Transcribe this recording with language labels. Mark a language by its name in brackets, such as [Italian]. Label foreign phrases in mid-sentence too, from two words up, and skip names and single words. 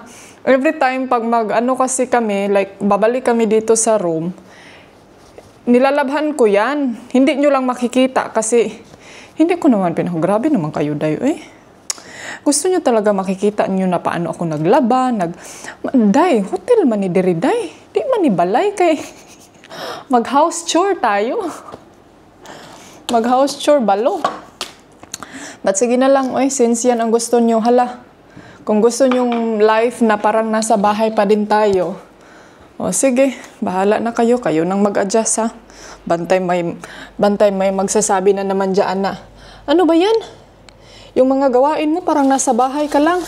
[Filipino] Every time, pag mag-ano kasi kami, like, babalik kami dito sa room, nilalabhan ko yan. Hindi nyo lang makikita kasi, hindi ko naman grabe naman kayo, day, eh. Gusto nyo talaga makikita nyo na paano ako naglaba, [Cebuano] day, hotel man ni diri, day. Di man ni balay kay, [Filipino] mag-house chore tayo. Mag-house chore, balo. But sige na lang, oy, since yan ang gusto nyo, hala. Kung gusto nyong life na parang nasa bahay pa din tayo, o sige, bahala na kayo. Kayo nang mag-adjust, ha. Bantay may magsasabi na naman dyan na, ano ba yan? Yung mga gawain mo, parang nasa bahay ka lang.